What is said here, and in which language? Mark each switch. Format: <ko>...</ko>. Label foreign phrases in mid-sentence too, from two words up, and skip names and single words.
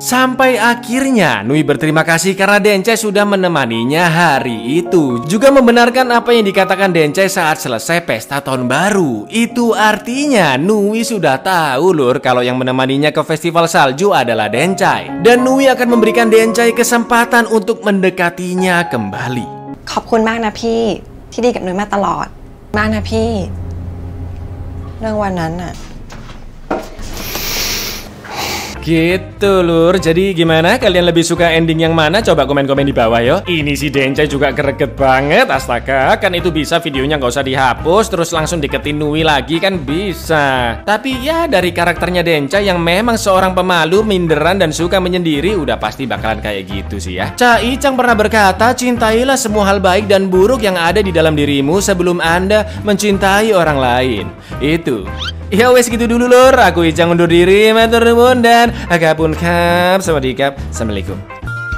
<id>Sampai akhirnya Nui berterima kasih karena Dencai sudah menemaninya hari itu. Juga membenarkan apa yang dikatakan Dencai saat selesai pesta tahun baru. Itu artinya Nui sudah tahu lur kalau yang menemaninya ke festival salju adalah Dencai. Dan Nui akan memberikan Dencai kesempatan untuk mendekatinya kembali.</id> <th>ขอบคุณมากนะพี่ที่ดีกับนุ้ยมาตลอดมากนะพี่เรื่องวันนั้นน่ะ</th> <id>Gitu lur, jadi gimana? Kalian lebih suka ending yang mana? Coba komen-komen di bawah yo. Ini si Dencai juga greget banget, astaga. Kan itu bisa videonya nggak usah dihapus, terus langsung deketin Nui lagi kan bisa. Tapi ya dari karakternya Dencai yang memang seorang pemalu, minderan dan suka menyendiri, udah pasti bakalan kayak gitu sih ya. Cai Chang pernah berkata, cintailah semua hal baik dan buruk yang ada di dalam dirimu sebelum Anda mencintai orang lain. Itu.</id> <jv>Ya wes</jv> <id>gitu dulu lur, aku Icang undur diri,</id> <jv>matur nuwun</jv> <id>dan</id> <th>ขอบคุณครับ สวัสดีครับ,</th> <id>assalamualaikum.</id>